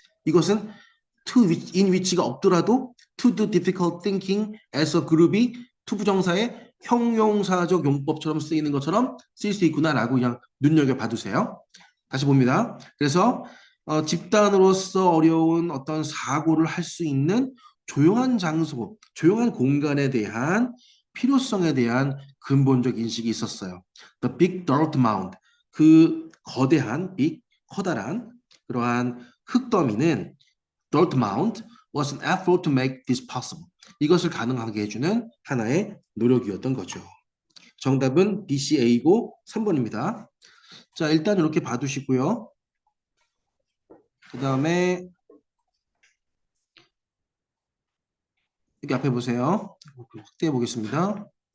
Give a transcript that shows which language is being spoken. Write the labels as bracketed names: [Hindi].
[Korean] 이것은 in which가 없더라도 [English] to do difficult thinking as a group [Korean] 이 to 부정사의 형용사적 용법처럼 쓰이는 것처럼 쓰일 수 있구나라고 그냥 눈여겨봐두세요. 다시 봅니다. 그래서 집단으로서 어려운 어떤 사고를 할 수 있는 조용한 장소, 조용한 공간에 대한 필요성에 대한 근본적 인식이 있었어요. [English] The big dirt mound, [Korean] 그 거대한, 커다란 그러한 흙더미는 [English] dirt mound was an effort to make this possible. [Korean] 이것을 가능하게 해주는 하나의 노력이었던 거죠. 정답은 BCA이고 3번입니다. 자, 일단 이렇게 봐두시고요. 그 다음에 여기 앞에 보세요. 확대해 보겠습니다.